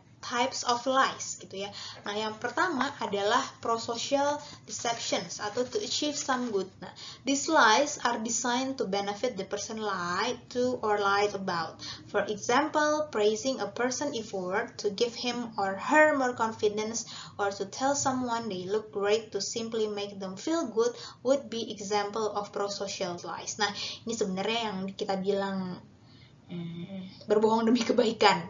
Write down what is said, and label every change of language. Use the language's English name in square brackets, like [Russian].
[English] types of lies [Indonesian] gitu ya. Nah, yang pertama adalah [English] prosocial deceptions [Indonesian] atau [English] to achieve some good. Nah, these lies are designed to benefit the person lied to or lied about. For example, praising a person effort to give him or her more confidence or to tell someone they look great to simply make them feel good would be example of prosocial lies. [Indonesian] Nah, ini sebenarnya yang kita bilang berbohong demi kebaikan.